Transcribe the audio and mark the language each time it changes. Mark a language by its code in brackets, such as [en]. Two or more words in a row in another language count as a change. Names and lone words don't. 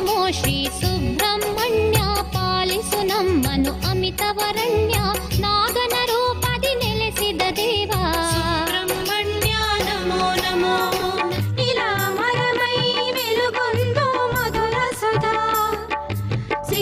[kn] ಶ್ರೀ ಸುಬ್ರಹ್ಮಣ್ಯ ಪಾಲಿಸು ನಮ್ಮನು ಅಮಿತವರಣ್ಯ ನಾಗನ ರೂಪದಿ ನೆಲೆಸಿದ ದೇವ [te] సుబ్రహ్మణ్య నమో నమో ఇలా మరమై వెలుగొందు మధుర సుధా శ్రీ